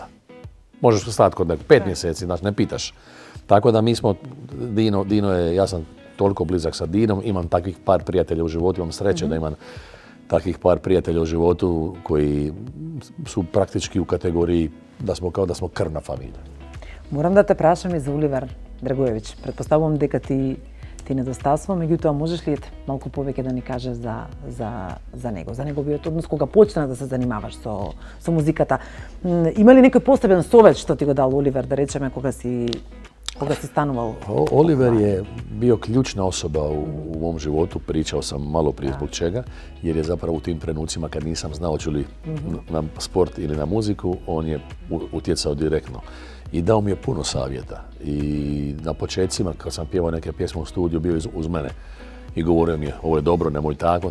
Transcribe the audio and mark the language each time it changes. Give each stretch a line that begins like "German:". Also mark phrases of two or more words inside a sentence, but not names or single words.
Croatian: Možeš stati kod 5 mjeseci, znači ne pitaš. Tako da mi smo, Dino je, ja sam toliko blizak sa Dinom, imam takvih par prijatelja u životu, imam sreće da imam takvih par prijatelja u životu koji su praktički u kategoriji da smo krvna familija.
Macedonian: Морам да те прашам и за Оливер Драгоевиќ. Предпоставувам дека ти недостасува, меѓутоа можеш ли малку повеќе да ни кажеш за него, за неговиот однос кога почна да се занимаваш со музиката? Има ли некој посебен совет што ти го дал Оливер, да речеме, кога си станувал?
Croatian: Oliver je bio ključna osoba u mom životu, pričao sam malo prije zbog čega, jer je zapravo u tim trenucima kad nisam znao ću li na sport ili na muziku, on je utjecao direktno. I dao mi je puno savjeta. I na početcima, kad sam pjevao neke pjesme u studiju, bio uz mene i govorio mi je ovo je dobro, nemoj tako.